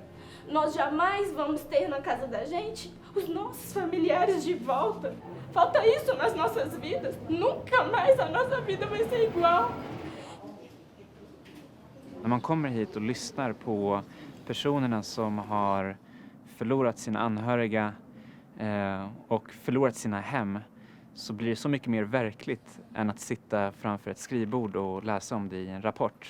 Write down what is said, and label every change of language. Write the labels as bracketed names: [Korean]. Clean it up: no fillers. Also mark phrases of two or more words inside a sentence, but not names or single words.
[Portuguese] Nós jamais vamos ter na casa da gente os nossos familiares de volta. Falta isso nas nossas vidas. Nunca mais a nossa vida vai ser igual. [Swedish] När man kommer hit och lyssnar på personerna som har förlorat sina anhöriga och förlorat sina hem, så blir det så mycket mer verkligt än att sitta framför ett skrivbord och läsa om det i en rapport.